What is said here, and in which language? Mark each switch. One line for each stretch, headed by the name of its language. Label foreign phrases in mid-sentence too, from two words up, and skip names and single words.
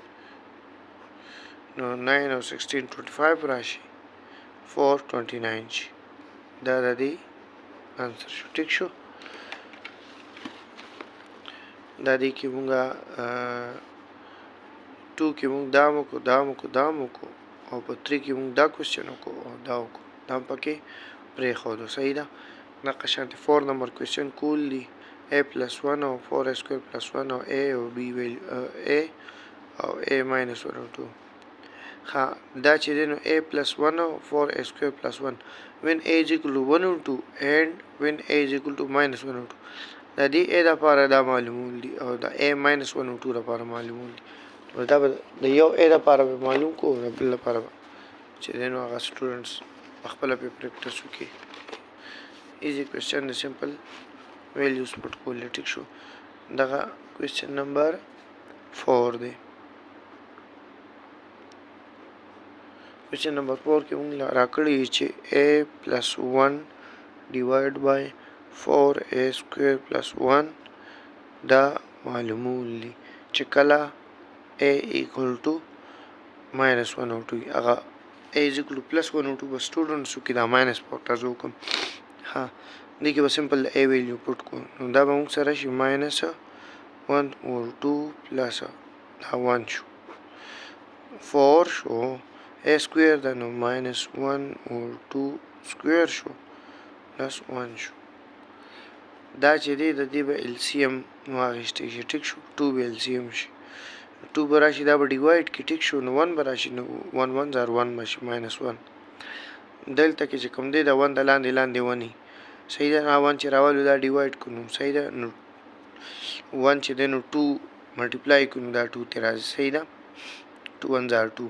Pashto: نو 9 او 16 25 راشي 4 29 شي دا د دې انسر شو ټیک شو دا دې کې مونږه 2 کې مونږ دا وکړو او په 3 کې مونږ دا کوېسچن وکړو او دا وکړو دا پکې پرېښودو صحیح ده دغه شانتې 4 نمبر کوېسچن کول دي
English: a plus 1
Pashto: او
English: 4a square plus 1
Pashto: او a او b ویلیو a او
English: a minus 1
Pashto: او 2 ها دا چې دی نو
English: a plus 1
Pashto: او
English: 4a square plus 1 when a is equal to 1
Pashto: او 2
English: and when a is equal to minus 1
Pashto: او 2 دا دی a دپاره دا معلومول دي او دا
English: a minus 1
Pashto: او 2 دپاره معلومول دي دا به د یو a دپاره به معلوم کو د بل دپاره به چې دی نو هغه سټوډنټس پخپله پې پریکټس وکړي
English: easy question
Pashto: دی
English: simple values put
Pashto: کول دی ټیک شو دغه کوېسچن نمبر 4 دی کوېسچن نمبر 4 کې موږ راکړي چې
English: a plus 1 divided by 4a square plus 1
Pashto: دا معلومول دي چې کله a
English: equal to minus 1
Pashto: او 2 هغه
English: a is equal to plus 1
Pashto: او 2 بس students کې دا
English: minus factors
Pashto: وکم ها دې کې به
English: simple a value put
Pashto: کو نو دا به موږ سره شي
English: minus 1 or 2 plus
Pashto: دا 1 شو 4 شو
English: a square
Pashto: دا نو
English: minus 1 or 2 square
Pashto: شو
English: plus 1
Pashto: شو دا چې دی د دې به LCM واخیستی شي ټیک شو 2 به LCM شي 2 به راشي دا به ډیوایډ کې ټیک شو نو 1 به راشي نو 1 1 زار 1 به شي minus 1 دلته کې چې کوم دی دا 1 د لاندې ونی صحیح ده 1 چې راولو دا ډیوایډ کړو صحیح ده نو 1 چې دی نو 2 ملټیپلای کړو دا 2 ته راځي صحیح ده 2 1 زار 2